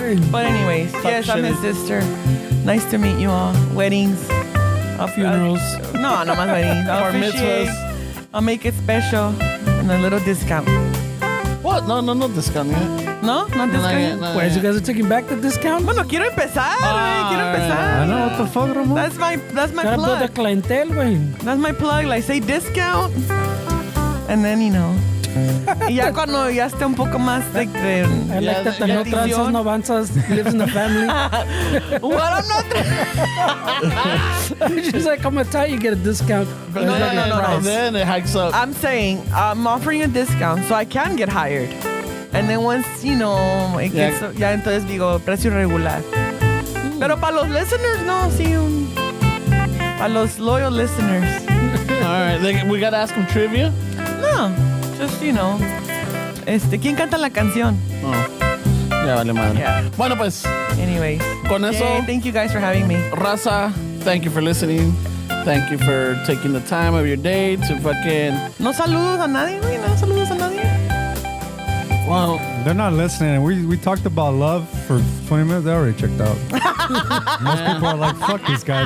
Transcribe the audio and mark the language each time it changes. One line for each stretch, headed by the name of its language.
English: But anyways, yes, I'm his sister. Nice to meet you all. Weddings. Funerals.
Spanish: No más
English: weddings. I'll Bar officiate. mitzvahs. I'll make it special. And a little discount. What? No discount yet. No? Not discount? Wait, you guys are taking back the discount?
Spanish: Bueno, quiero empezar, güey. Quiero empezar.
English: I know what the fuck, Ramon. That's my Gotta build the plug. clientele, güey. That's my plug. Like, say discount. And then,
Spanish: Y ya cuando ya esté un poco más like
English: I
Spanish: de...
English: like that the
Spanish: no tranzas, no avanzas,
English: lives in the family. What? I'm not... She's like, I'm gonna tell you, get a discount. No. And then it hikes up. I'm saying I'm offering a discount so I can get hired. And then once, it gets...
Spanish: Ya entonces digo, precio regular. Pero para los listeners, no, sí. Para los
English: loyal listeners. All right. We got to ask them trivia. No, just,
Spanish: ¿quién canta la canción? Oh. Ya vale madre.
English: Yeah.
Spanish: Bueno, pues,
English: Anyways.
Spanish: con eso,
English: Yay, thank you guys for having me. raza, thank you for listening. Thank you for taking the time of your day to fucking...
Spanish: No saludos a nadie, güey. No saludos a nadie.
English: Well, They're not listening. We talked about love for 20 minutes. They already checked out. Most people are like, fuck these guys.